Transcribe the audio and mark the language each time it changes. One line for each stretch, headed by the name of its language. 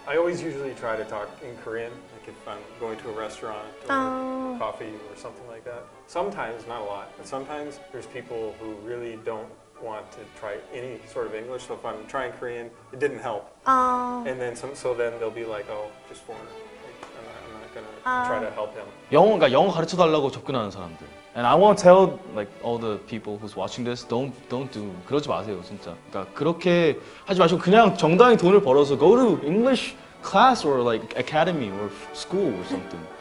English: I always usually try to talk in Korean, like if I'm going to a restaurant or coffee or something like that. Sometimes, not a lot, but sometimes there's people who really don't want to try any sort of English. So if I'm trying Korean, it didn't help. And then so then they'll be like, oh, just foreigner. Like, I'm not gonna try to help him.
Korean: 그러니까 영어 가르쳐달라고 접근하는 사람들.
English: And I want to tell like all the people who's watching this, don't do
Korean: 그러지 마세요, 진짜. 그러니까 그렇게 하지 마시고 그냥 정당히 돈을 벌어서
English: go to English class or like academy or school or something.